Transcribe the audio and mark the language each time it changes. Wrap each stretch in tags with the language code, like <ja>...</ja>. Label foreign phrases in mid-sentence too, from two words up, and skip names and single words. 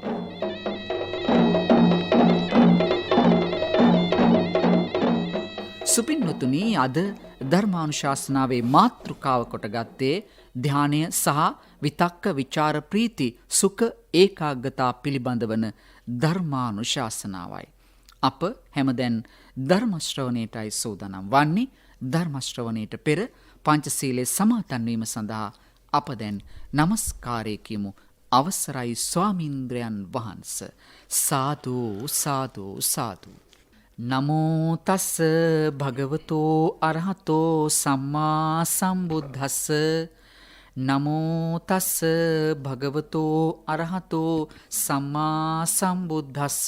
<si>සුපින්නතුනි, අද ධර්මානුශාසනාවේ මාතෘකාව කොට ගත්තේ ධානය සහ විතක්ක විචාර ප්‍රීති සුඛ ඒකාග්‍රතා පිළිබඳ වන ධර්මානුශාසනාවයි. අප හැමදැන් ධර්ම ශ්‍රවණයටයි සූදානම් වන්නේ. ධර්ම ශ්‍රවණයට පෙර පංචශීලයේ සමාදන් වීම සඳහා අප දැන් নমස්කාරය කියමු. අවසරයි ස්වාමීන්ද්‍රයන් වහන්ස.</si> <pi>සාදු සාදු සාදු. නමෝ තස්ස භගවතෝ අරහතෝ සම්මා සම්බුද්දස්ස. නමෝ තස්ස භගවතෝ අරහතෝ සම්මා සම්බුද්දස්ස.</pi>